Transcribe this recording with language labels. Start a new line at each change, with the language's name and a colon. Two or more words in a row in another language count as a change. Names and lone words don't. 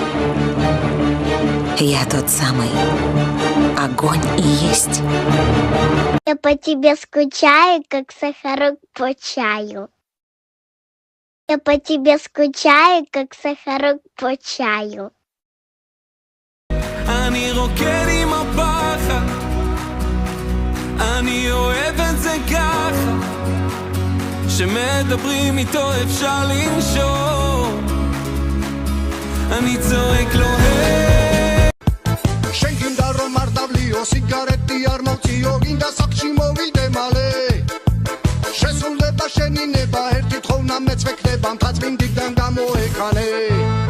Russian: Я тот самый огонь и есть. Я по тебе скучаю, как сахарок по чаю. Я по тебе скучаю, как сахарок по чаю.
Hebrew: אני רוקד עם הפחד, אני אוהב את זה ככה, שמדברים איתו אפשר לנשום, אני צועק לו היי.
Georgian: შენგინდა რომ მარტავლიო სიგარეტი არ მოვწიო გინდა საქმში მოვიდე მალე შესრულდება შენი ნება ერთი თხოვნა მეც ვექნება მთაწმინდიდან გამოეკანე